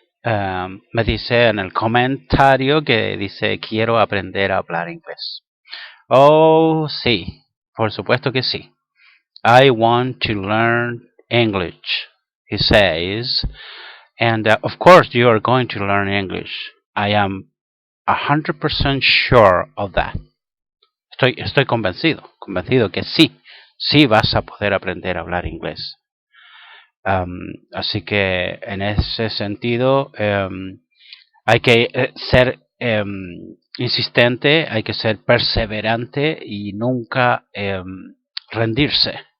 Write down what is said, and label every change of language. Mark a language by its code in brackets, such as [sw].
[es] Me dice en el comentario que dice quiero aprender a hablar inglés. Oh, sí, por supuesto que sí. [en] I want to learn English, he says. And of course you are going to learn English. I am 100% sure of that. [es] Estoy convencido que sí, sí vas a poder aprender a hablar inglés. Así que en ese sentido hay que ser insistente, hay que ser perseverante y nunca rendirse.